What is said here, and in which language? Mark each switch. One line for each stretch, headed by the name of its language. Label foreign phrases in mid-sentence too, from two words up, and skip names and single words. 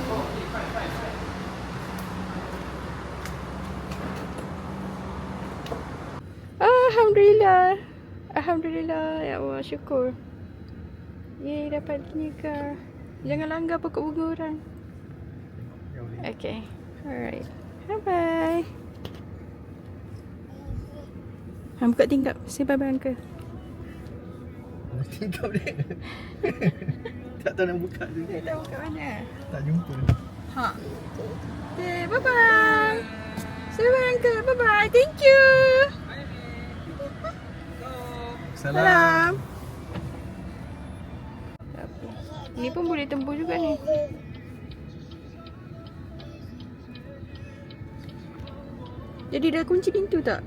Malay: Alhamdulillah. Alhamdulillah.
Arabic: Ya Allah,
Malay: syukur. Yeay, dapat nikah. Jangan langgar pokok bunga orang.
English: Okay. Alright. Bye-bye.
Malay: Buka tingkap.
English: Say bye-bye uncle.
Malay: Tingkap dia. Tak tahu nak buka tu. Tak tahu kat mana. Tak jumpa. Ha.
English: Okay, bye-bye. Say bye uncle. Bye-bye. Thank you.
Malay: Salam. Ni pun boleh tembus juga ni. Jadi dah kunci pintu tak?